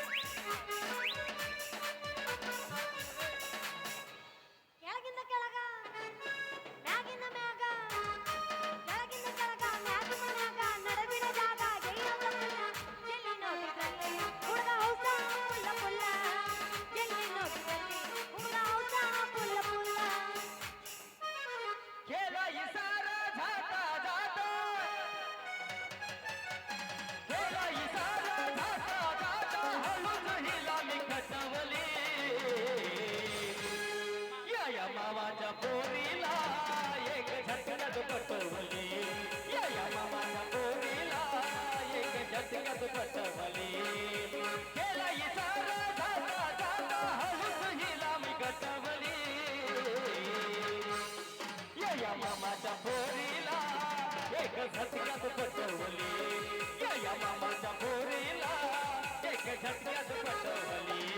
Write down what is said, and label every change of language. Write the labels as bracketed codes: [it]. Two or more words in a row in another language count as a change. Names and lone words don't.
[kn] ಕೆಳಗಿಂದ ಕೆಳಗ ಮ್ಯಾಗಿಂದ ಮ್ಯಾಗ ಕೆಳಗಿಂದ ಕೆಳಗ ಮ್ಯಾಗಿಂದ ಮ್ಯಾಗ ನಡುವಿನ ಜಾಗ ಗೆಯ್ಯವ್ವ ಎಲ್ಲಿ ನೋಡಿದಲ್ಲಿ ಹುಡುಗ [en] house full full [kn] ಎಲ್ಲಿ ನೋಡಿದಲ್ಲಿ ಹುಡುಗ [en] house full full [mr] केला इशारा जाता जाता केला इशारा जाता जाता हळूच हिला मी खटवली या मामाच्या पोरीला एक झटक्यात पटवली या मामाच्या पोरीला एक झटक्यात पटवली केला इशारा जाता जाता हळूच हिला मी खटवली या मामाच्या पोरीला एक झटक्यात पटवली या मामाच्या पोरीला एक झटक्यात पटवली